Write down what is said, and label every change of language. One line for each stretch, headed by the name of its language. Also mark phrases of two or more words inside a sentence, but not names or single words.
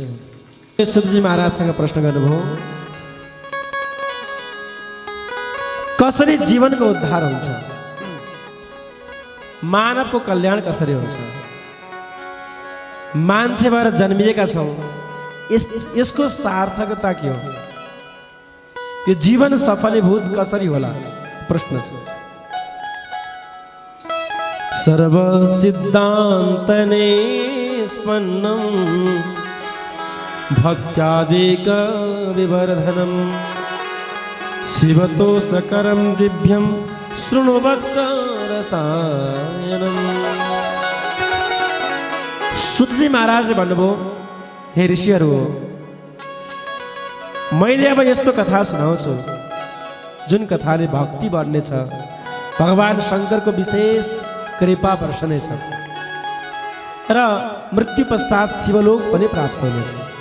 Nepali: सुतजी महाराजसँग प्रश्न गर्नुभयो, कसरी जीवनको उद्धार हुन्छ, मानवको कल्याण कसरी हुन्छ, मान्छे भएर जन्मिएका छौँ, यसको सार्थकता के हो, यो जीवन सफलीभूत कसरी होला प्रश्न छ।
Sanskrit: सर्व सिद्धान्त निष्पन्नं भक्त्यादिक विवर्धनं शिवतोषकरं दिव्यं शृणु वत्स रसायनम्।
Nepali: सुतजी महाराजले भन्नुभयो, हे ऋषिहरू, मैले अब यस्तो कथा सुनाउँछु जुन कथाले भक्ति बढ्नेछ, भगवान् शङ्करको विशेष कृपा वर्षनेछ र मृत्यु पश्चात शिवलोक पनि प्राप्त हुनेछ।